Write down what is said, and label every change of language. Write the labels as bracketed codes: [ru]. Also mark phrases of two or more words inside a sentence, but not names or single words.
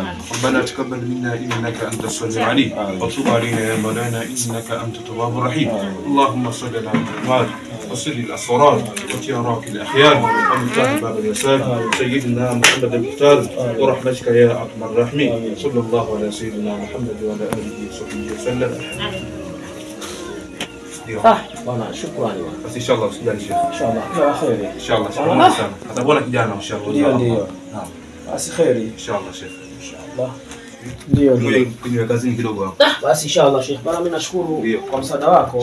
[ar] ربنا تقبل منا إنك أنت السميع العليم وتب علينا يا مولانا إنك أنت التواب الرحيم. اللهم صل على محمد وسر الأسرار وتيارات الأخيار ومفتاح باب اليسار سيدنا محمد المختار ورحمتك يا أرحم الراحمين. صلى الله على سيدنا محمد وعلى آله وصحبه وسلم. [sw] bwana shukrani bwana. Basi inshallah usijali Sheikh. Inshallah kila kheri. Inshallah sana sana. Atakuona kijana inshallah. Ndio. Naam. Basi kheri. Inshallah Sheikh. Inshallah. Ndio ndio. Kwenye kazini kidogo hapo. Basi inshallah Sheikh. Bwana mimi nashukuru kwa msaada wako.